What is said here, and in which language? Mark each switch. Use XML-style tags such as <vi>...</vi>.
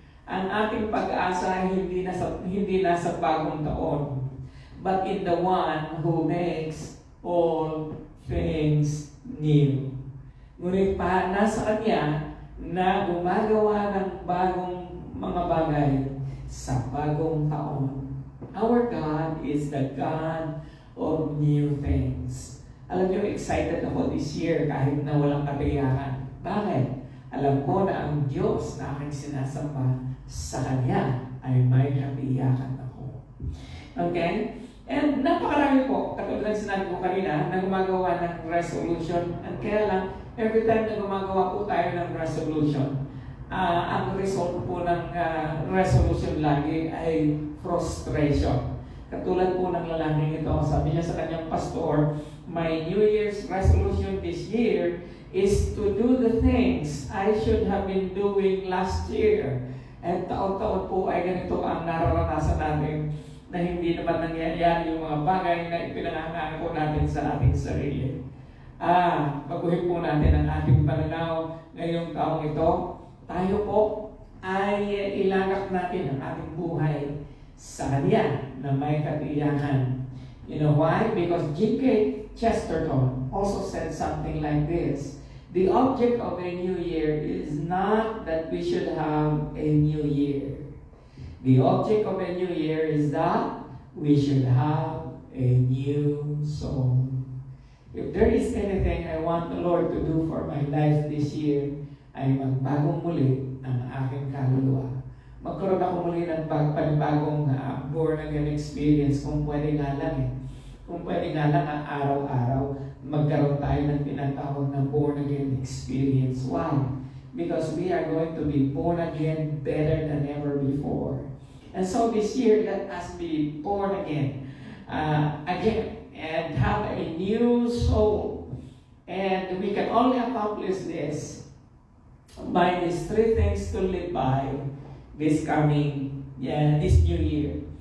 <tl>Ang ating pag-asa hindi nasa bagong taon,</tl> <en>but in the one who makes all things new.</en> <tl>Ngunit pa nasa Kanya na gumagawa ng bagong mga bagay sa bagong taon.</tl> <en>Our God is the God of new things.</en> <tl>Alam niyo, excited ako</tl> <en>this year</en> <tl>kahit na walang katiyakan. Bakit? Alam ko na ang Diyos na aking sinasamba, sa Kanya ay may katiyakan ako. Okay? And napakarami po, katulad ng sinabi ko kanina, na gumagawa ng resolution. And kaya lang, every time na gumagawa po tayo ng resolution, ang result po ng resolution lagi ay frustration. Katulad po ng lalaking ito, sabi niya sa kanyang pastor,</tl> <en>my New Year's resolution this year is to do the things I should have been doing last year.</en> <tl>At taon-taon po ay ganito ang nararanasan natin na hindi naman nangyayari yung mga bagay na ipinangangaan po natin sa ating sarili. Baguhin po natin ang ating pananaw ngayong taong ito. Tayo po ay ilagak natin ang ating buhay sa Kanya na may katiyakan.</tl> <en>You know why? Because G.K. Chesterton also said something like this. The object of a new year is not that we should have a new year. The object of a new year is that we should have a new soul. If there is anything I want the Lord to do for my life this year,</en> <tl>ay magbagong muli ang aking kaluluwa. Magkaroon ako muli ng panibagong born again experience kung pwede nga lang Kung pwede nga lang ang araw-araw, magkaroon tayo ng tinatawag na born again experience.</tl> <en>Why? Because we are going to be born again better than ever before. And so this year, let us be born again and have a new soul. And we can only accomplish this by these three things to live by this new year.</en>